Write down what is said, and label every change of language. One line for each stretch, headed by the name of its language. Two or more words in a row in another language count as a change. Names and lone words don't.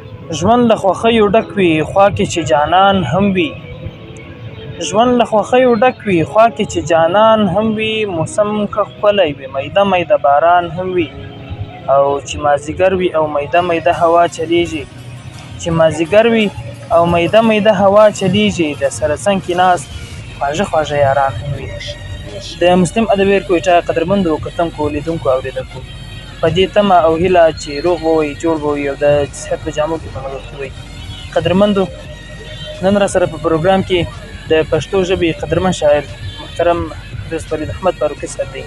Pashto: ژوند له خوښیو ډک وي خوا کې چې جانان هم وي. ژوند له خوښیو ډک وي خوا کې چې جانان هم وي. موسم که ښکلی وي میده میده باران هم وي. او چې مازدیګر وي او میده میده هوا چلیږي. چې مازدیګر وي او میده میده هوا چلیږي. د سره څنګ کې ناست خواږه خواږه یاران هم وي. د مسلم ادبیر کوټه قدرمندو کتونکو لیدونکو اورېدونکو په دې تمه او هیله چې روغ به وئ جوړ به وئ او د صحت په جامو کې به نغښتي وئ. قدرمندو نن را سره په پروګرام کې د پښتو ژبې قدرمن شاعر محترم حافظ فرید احمد فاروقي صاحب دی.